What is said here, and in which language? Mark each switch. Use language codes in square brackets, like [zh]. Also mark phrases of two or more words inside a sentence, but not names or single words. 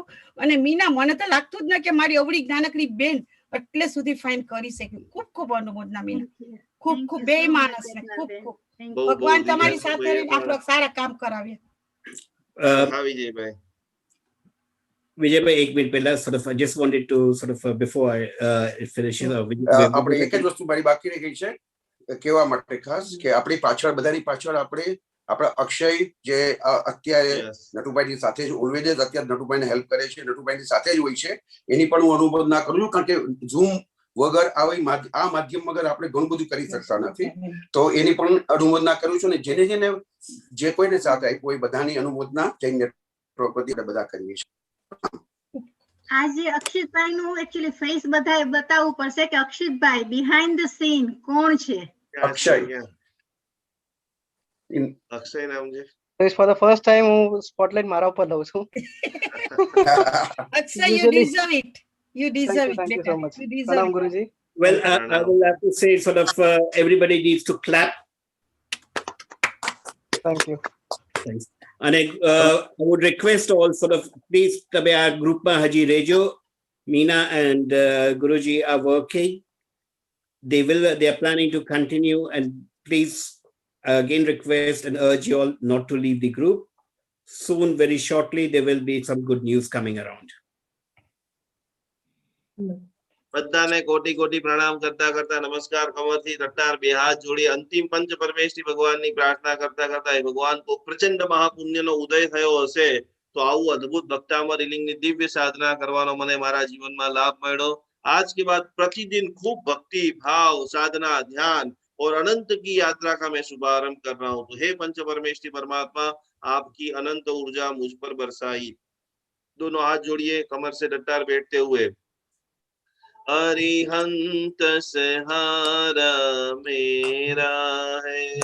[gu] અને મીના, મને તો લાગતું જ ન કે મારી અવળી નાનકડી બેન એટલે સુધી ફાઇન કરી શકે. ખૂબ અનુમોદના મીના, ખૂબ બે માણસ ને ખૂબ ભગવાન તમારી સાથે રહીને આપણે સારા કામ કરાવ્યા. વિજયભાઈ [en] Vijay, [gu] એક મિનિટ પહેલા [en] I just wanted to before I finish [gu] આપણે એક જ વસ્તુ મારી બાકી રહી ગઈ છે કહેવા માટે ખાસ, કે આપણી પાછળ બધાની પાછળ આપણા અક્ષય જે અત્યારે નટુભાઈની સાથે જ ઓલવેજ અત્યારે નટુભાઈને હેલ્પ કરે છે, નટુભાઈની સાથે જ હોય છે, એની પણ હું અનુમોદના કરું છું. કારણ કે ઝૂમ વગર આ માધ્યમ વગર આપણે ઘણું બધું કરી શકતા નથી, તો એની પણ અનુમોદના કરું છું. અને જેને જે કોઈને સાથે આપ્યું એ બધાની અનુમોદના જૈન નેટવર્ક વતી બધા કરીએ છીએ. આજે અક્ષિતભાઈ નું [en] actually face [gu] બધાએ બતાવવું પડશે કે અક્ષિતભાઈ [en] behind the scene [gu] કોણ છે. અક્ષય નામ છે. [en] for the first time [gu] હું સ્પોટલાઇટ મારા ઉપર લઉં છું. [en] Akshay, you deserve it. You deserve it. Thank you so much. You deserve Pranam it. Guruji. Well, I will have to say everybody needs to clap. Thank you. Thanks. And I would request all please, [gu] તમે આ ગ્રુપમાં હજી રહેજો. [en] Meena and Guruji are working. They are planning to continue, and please again request and urge you all not to leave the group. Soon, very shortly, there will be some good news coming around. [gu] બધાને કોટી પ્રણામ કરતા નમસ્કાર કમરથી તટ્ટાર બે હાથ જોડી અંતિમ પંચ પરમેશ્વરી ભગવાનની પ્રાર્થના કરતા એ ભગવાન કો પ્રચંડ મહાપુણ્યનો ઉદય થયો હશે તો આવું અદ્ભુત ભક્તામર રિલિંગની દિવ્ય સાધના કરવાનો મને મારા જીવનમાં લાભ મળ્યો. [hi] आज के बाद प्रतिदिन खूब भक्ति भाव साधना ध्यान और अनंत की यात्रा का मैं शुभारंभ कर रहा हूँ. तो हे पंच परमेश्वरी परमात्मा, आपकी अनंत ऊर्जा मुझ पर बरसाई. दोनों हाथ जोड़िए कमर से डट्टार बैठते हुए. अरिहंत सहारा मेरा है,